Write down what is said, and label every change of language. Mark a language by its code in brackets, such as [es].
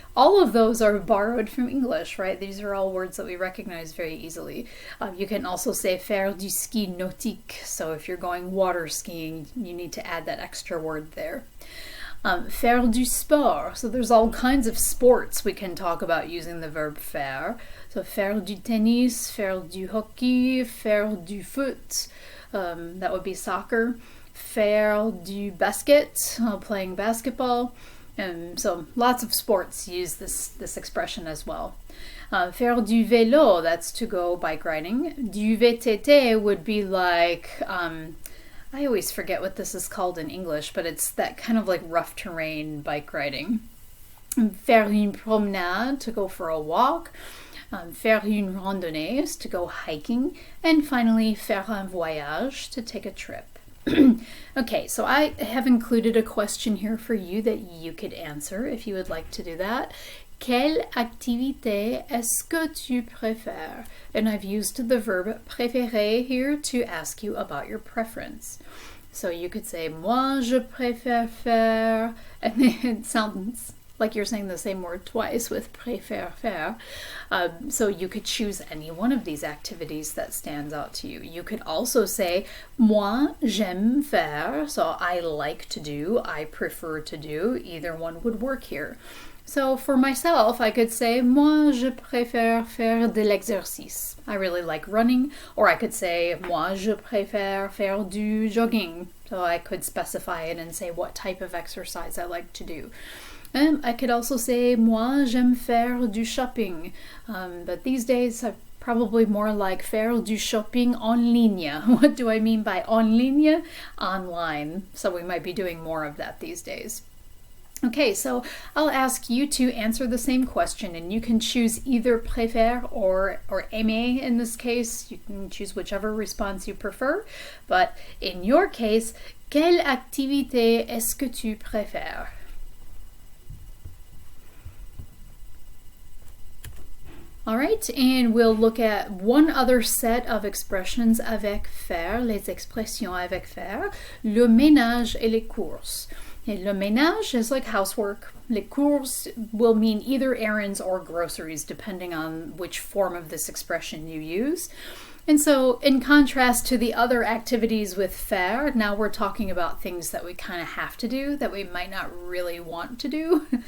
[en] All of those are borrowed from English, right? These are all words that we recognize very easily. You can also say [fr] faire du ski nautique. [en] So if you're going water skiing, you need to add that extra word there. [fr] Faire du sport. [en] So there's all kinds of sports we can talk about using the verb faire. [fr] So faire du tennis, faire du hockey, faire du foot. [en] That would be soccer. [fr] Faire du basket, [en] playing basketball. So lots of sports use this expression as well. [fr] Faire du vélo, [en] that's to go bike riding. Du VTT would be like, I always forget what this is called in English, but it's that kind of like rough terrain bike riding. [fr] Faire une promenade, [en] to go for a walk. [fr] Faire une randonnée [en] is to go hiking. And finally, [fr] faire un voyage, [en] to take a trip. Okay, so I have included a question here for you that you could answer if you would like to do that. [fr] Quelle activité est-ce que tu préfères? [en] And I've used the verb préférer here to ask you about your preference. So you could say, [fr] moi je préfère faire, [en] and it sounds like you're saying the same word twice with préfère faire. So you could choose any one of these activities that stands out to you. You could also say, [fr] moi j'aime faire, [en] so I like to do, I prefer to do. Either one would work here. So for myself, I could say, [fr] moi je préfère faire de l'exercice. [en] I really like running. Or I could say, [fr] moi je préfère faire du jogging. [en] So I could specify it and say what type of exercise I like to do. I could also say, [fr] moi j'aime faire du shopping. [en] But these days, I probably more like [fr] faire du shopping en ligne. [en] What do I mean by [fr] en ligne? [en] Online. So we might be doing more of that these days. Okay, so I'll ask you to answer the same question, and you can choose either préfère or aimer in this case. You can choose whichever response you prefer. But in your case, [fr] quelle activité est-ce que tu préfères? [en] All right, and we'll look at one other set of expressions [fr] avec faire, les expressions avec faire, le ménage et les courses. [en] And le ménage is like housework. Les courses will mean either errands or groceries, depending on which form of this expression you use. And so, in contrast to the other activities with faire, now we're talking about things that we kind of have to do, that we might not really want to do.